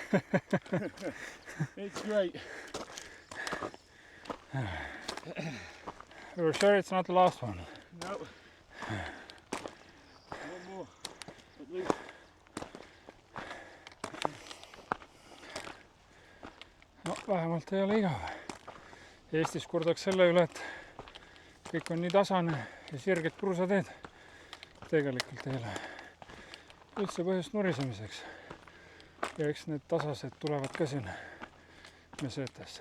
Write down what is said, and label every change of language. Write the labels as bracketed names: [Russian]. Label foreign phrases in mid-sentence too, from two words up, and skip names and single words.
[English] It's great. You're sure it's not the last one? No. One more, at least. No, [Estonian] vähemalt ei ole igav. Eestis kurdaks selle üle, et kõik on nii tasane ja sirged kruusateed. Tegelikult ei ole üldse põhjust nurisemiseks. Ja eks need tasased tulevad ka siin meseetesse.